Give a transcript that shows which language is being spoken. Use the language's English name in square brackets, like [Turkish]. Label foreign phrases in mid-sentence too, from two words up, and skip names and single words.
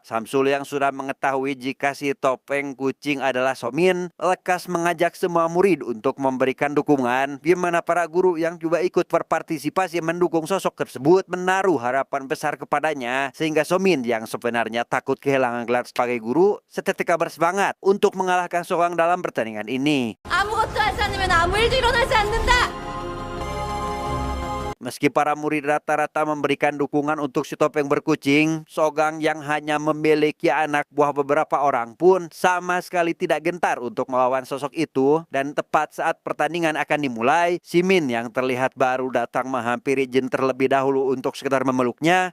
[Indonesian] Samsul yang sudah mengetahui jika si topeng kucing adalah Somin, lekas mengajak semua murid untuk memberikan dukungan, di mana para guru yang juga ikut berpartisipasi mendukung sosok tersebut menaruh harapan besar kepadanya, sehingga Somin yang sebenarnya takut kehilangan gelar sebagai guru, seketika bersemangat untuk mengalahkan Sogang dalam pertandingan ini. [Korean] 아무것도 하지 않으면 아무 일도 일어나지 않는다. [Indonesian] Meski para murid rata-rata memberikan dukungan untuk si topeng berkucing, Sogang yang hanya memiliki anak buah beberapa orang pun sama sekali tidak gentar untuk melawan sosok itu. Dan tepat saat pertandingan akan dimulai, Simin yang terlihat baru datang menghampiri Jin terlebih dahulu untuk sekedar memeluknya.